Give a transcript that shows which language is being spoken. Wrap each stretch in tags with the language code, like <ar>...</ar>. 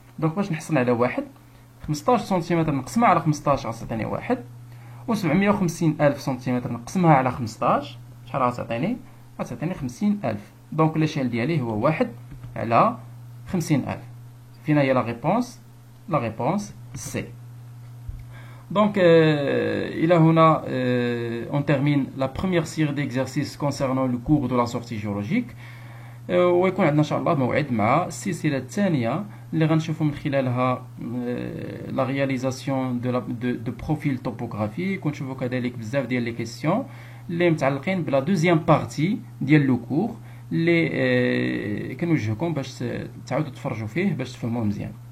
<ar>دونك باش نحصل على واحد 15 سنتيمتر نقسمها على 15 غتعطيني واحد، و 750000 سنتيمتر نقسمها على 15 شحال غتعطيني؟ غتعطيني 50000. دونك ليشيل ديالي هو 1 على 50000. فين هي</ar> <fr>لا ريبونس؟ لا ريبونس سي. Donc, il a on termine la première série d'exercices concernant le cours de la sortie géologique.</fr> <ar>ويكون عندنا إن شاء الله موعد مع السلسلة الثانية اللي غنشوفوا من خلالها</ar> <fr>لا رياليزاسيون دو بروفيل توبوغرافيك،</fr> <ar>ونشوفوا كذلك بزاف ديال</ar> <fr>لي كيسيون</fr> <ar>اللي متعلقين</ar> <fr>بلا دوزيام بارتي</fr> <ar>ديال</ar> <fr>لو كور</fr> <ar>اللي كنوجهكم باش تعاودوا تفرجوا فيه باش تفهموه مزيان.</ar>